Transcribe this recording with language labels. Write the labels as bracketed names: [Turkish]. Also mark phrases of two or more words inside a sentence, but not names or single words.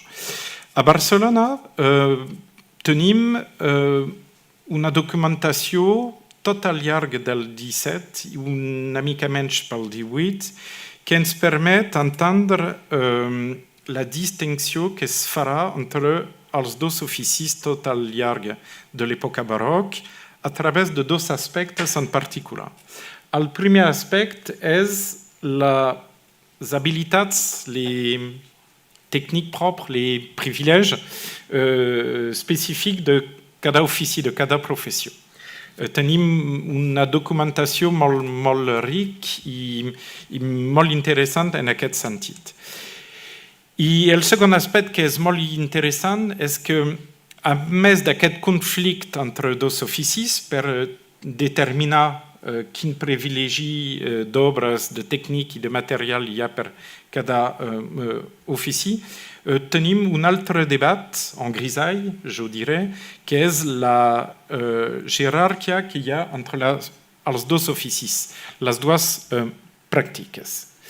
[Catalan] A Barcelona tenim una documentació tot al llarg del 17 i una mica menys pel 18 que ens permet entendre la distinció que es farà entre els dos oficis tot al llarg de l'època barroc a través de dos aspectes en particular. El primer aspecte és les habilitats, les tècniques propres, les privilèges específics de cada ofici, de cada professió. Tenim una documentació molt rica i molt interessant en aquest sentit. I el segon aspecte que és molt interessant és que, a més d'aquest conflicte entre dos oficis per determinar quin privilegi d'obres, de tècnic i de material hi ha per cada ofici, tenim un altre debat en grisall, jo diré, que és la jerarquia que hi ha entre els dos oficis, les dues pràctiques.